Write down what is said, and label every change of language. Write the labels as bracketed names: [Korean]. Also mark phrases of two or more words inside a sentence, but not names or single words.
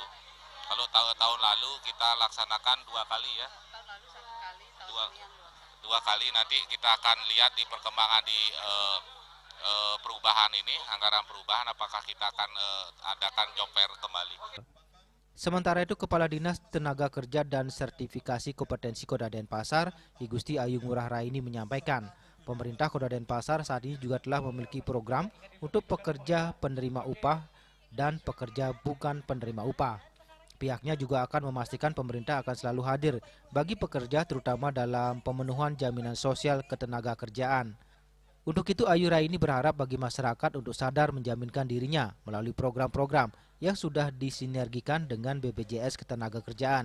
[Indonesian] Kalau tahun lalu kita laksanakan 2 kali ya, dua kali. Nanti kita akan lihat di perkembangan di perubahan ini, anggaran perubahan, apakah kita akan adakan [English] job fair [Indonesian] kembali. Sementara itu, Kepala Dinas Tenaga Kerja dan Sertifikasi Kompetensi Kota Denpasar, I Gusti Ayu Ngurah Raini menyampaikan, pemerintah Kota Denpasar saat ini juga telah memiliki program untuk pekerja penerima upah dan pekerja bukan penerima upah. Pihaknya juga akan memastikan pemerintah akan selalu hadir bagi pekerja terutama dalam pemenuhan jaminan sosial ketenagakerjaan. Untuk itu, Ayu Raini berharap bagi masyarakat untuk sadar menjaminkan dirinya melalui program-program yang sudah disinergikan dengan BPJS Ketenagakerjaan.